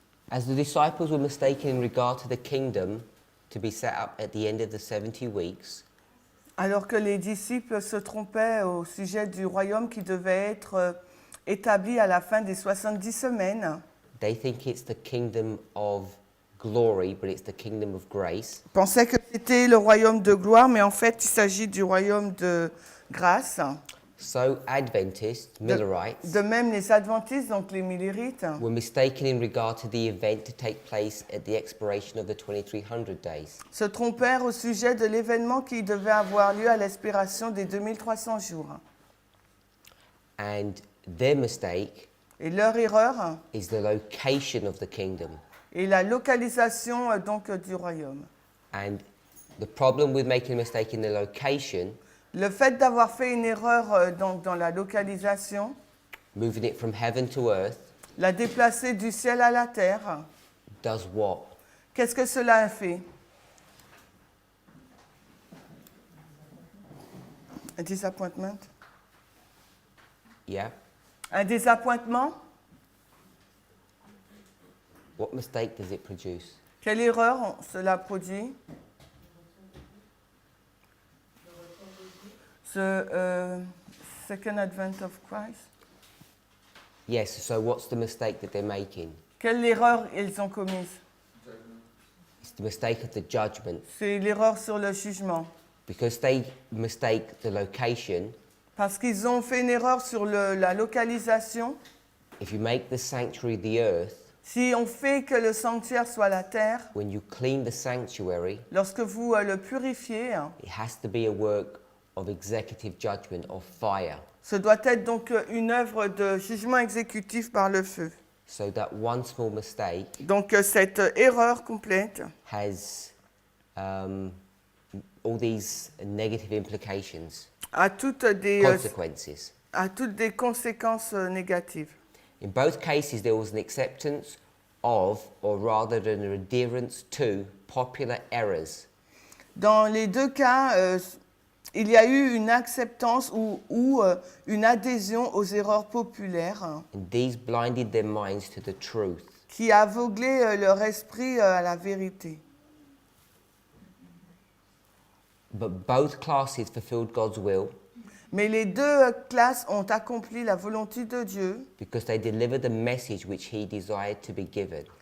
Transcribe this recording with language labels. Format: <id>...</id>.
<en>As the disciples were mistaken in regard to the kingdom to be set up at the end of the 70 weeks,</en> <fr>Alors que les disciples se trompaient au sujet du royaume qui devait être établi à la fin des 70 semaines,</fr> <en>they think it's the kingdom of glory, but it's the kingdom of grace.</en> <fr>pensaient que c'était le royaume de gloire, mais en fait, il s'agit du royaume de grâce.</fr> <en>So Adventists, Millerites,</en> <fr>De même, les adventistes, donc les millérites,</fr> <en>were mistaken in regard to the event to take place at the expiration of the 2300 days.</en> <fr>se trompèrent au sujet de l'événement qui devait avoir lieu à l'expiration des 2300 jours.</fr> <en>And their mistake</en> <fr>Et leur erreur</fr> <en>is the location of the kingdom.</en> <fr>est la localisation donc du royaume.</fr> <en>And the problem with making a mistake in the location,</en> <fr>Le fait d'avoir fait une erreur donc dans la localisation,</fr> <en>moving it from heaven to earth,</en> <fr>la déplacer du ciel à la terre,</fr> <en>does what?</en> <fr>qu'est-ce que cela a fait?</fr> <en>Un disappointment? Yeah?</en> <fr>Un désappointement?</fr> <en>What mistake does it produce?</en> <fr>Quelle erreur cela produit?</fr> <en>The second advent of Christ. Yes, so what's the mistake that they're making?</en> <fr>Quelle erreur ils ont commise?</fr> <en>It's the mistake of the judgment.</en> <fr>C'est l'erreur sur le jugement.</fr> <en>Because they mistake the location,</en> <fr>Parce qu'ils ont fait une erreur sur la localisation.</fr> <en>if you make the sanctuary the earth,</en> <fr>Si on fait que le sanctuaire soit la terre,</fr> <en>when you clean the sanctuary,</en> <fr>lorsque vous le purifiez,</fr> <en>it has to be a work of executive judgment, of fire,</en> <fr>ce doit être donc une œuvre de jugement exécutif par le feu.</fr> <en>so that one small mistake</en> <fr>Donc cette erreur complète</fr> <en>has all these negative implications,</en> <fr>a toutes</fr> <en>consequences.</en> <fr>des conséquences négatives.</fr> <en>In both cases, there was an acceptance of, or rather an adherence to, popular errors.</en> <fr>Dans les deux cas, il y a eu une acceptance ou une adhésion aux erreurs populaires</fr> <en>And these blinded their minds to the truth.</en> <fr>qui a aveuglé leur esprit à la vérité.</fr> <en>But both classes fulfilled God's will</en> <fr>Mais les deux classes ont accompli la volonté de Dieu</fr> <en>because they delivered the message which He desired to be given.</en>